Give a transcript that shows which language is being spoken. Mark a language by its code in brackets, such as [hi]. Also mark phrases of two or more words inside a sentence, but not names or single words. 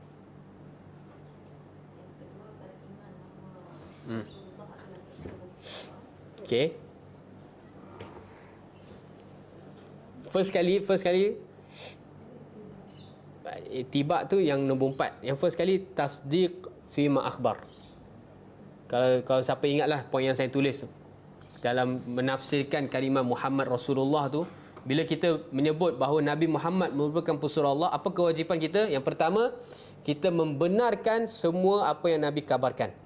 [ms] Okey. First kali ittiba' tu yang nombor 4. Yang first kali [ar] tasdiq fi ma akhbar. [ms] Kalau siapa ingatlah poin yang saya tulis tu, dalam menafsirkan kalimah Muhammad Rasulullah tu, bila kita menyebut bahawa Nabi Muhammad merupakan pesuruh Allah, apa kewajipan kita? Yang pertama, kita membenarkan semua apa yang Nabi kabarkan.